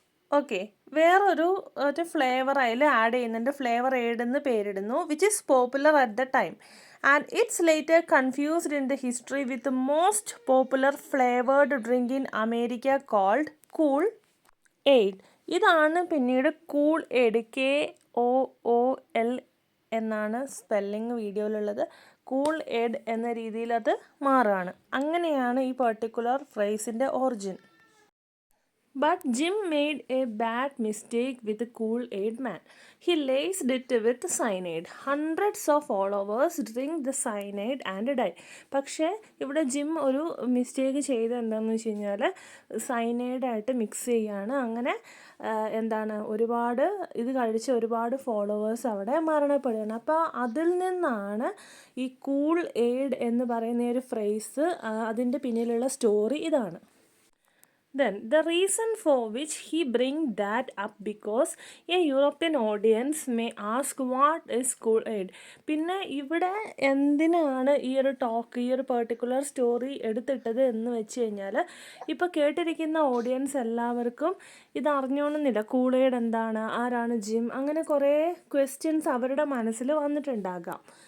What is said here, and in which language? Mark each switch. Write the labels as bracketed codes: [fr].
[ml] Okay, വേറൊരു flavour അതിൽ add ചെയ്യുന്നുണ്ട്, ഫ്ലേവർ എയ്ഡ് എന്ന് പേരിടുന്നു, [en] Which is popular at the time and it's later confused in the history with most popular flavoured drink in America cold Kool Aid. [ml] ഇതാണ് പിന്നീട് cool aid, KOOL എന്നാണ് spelling വീഡിയോയിലുള്ളത്. Cool aid എന്ന രീതിയിൽ അത് മാറുകയാണ്. അങ്ങനെയാണ് ഈ particular ഫ്രേസിൻ്റെ origin. [en] But Jim made a bad mistake with the Kool-Aid man. He laced it with cyanide. Hundreds of followers drink the cyanide and die. [ml] പക്ഷേ ഇവിടെ gym ഒരു മിസ്റ്റേക്ക് ചെയ്ത് എന്താണെന്ന് വെച്ച് കഴിഞ്ഞാൽ സൈനൈഡായിട്ട് മിക്സ് ചെയ്യുകയാണ്. അങ്ങനെ ഒരുപാട് ഇത് കഴിച്ച് ഒരുപാട് ഫോളോവേഴ്സ് അവിടെ മരണപ്പെടുകയാണ്. അപ്പോൾ അതിൽ നിന്നാണ് ഈ കൂൾ എയ്ഡ് എന്ന് പറയുന്ന ഒരു ഫ്രേസ്, അതിൻ്റെ പിന്നിലുള്ള സ്റ്റോറി ഇതാണ്. [en] Then the reason for which he bring that up because a European audience may ask what is Kool-Aid. [ml] പിന്നെ ഇവിടെ എന്തിനാണ് ഈ ഒരു പെർട്ടിക്കുലർ സ്റ്റോറി എടുത്തിട്ടത് എന്ന് വെച്ച് കഴിഞ്ഞാൽ ഇപ്പോൾ കേട്ടിരിക്കുന്ന ഓഡിയൻസ് എല്ലാവർക്കും ഇത് അറിഞ്ഞോണമെന്നില്ല. കൂൾ-എയ്ഡ് എന്താണ്, ആരാണ് ജിം, അങ്ങനെ കുറേ ക്വസ്റ്റ്യൻസ് അവരുടെ മനസ്സിൽ വന്നിട്ടുണ്ടാകാം.